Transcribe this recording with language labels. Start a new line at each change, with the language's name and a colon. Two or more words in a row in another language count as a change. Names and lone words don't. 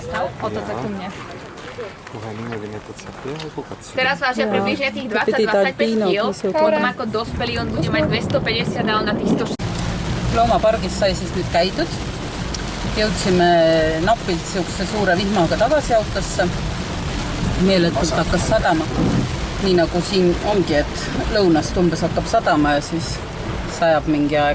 Slovak: Teraz vážia približne tých 20-25 kg, potom ako dospelý on bude mať 250 a on na tých 100.
Estonian: Loomapargis sai siis nüüd käidud. Jõudsime napilt siukse suure vihmaga tagasi autosse. Meeletult hakkas sadama. Nii nagu siin ongi, et lõunast umbes hakkab sadama ja siis sajab mingi aeg.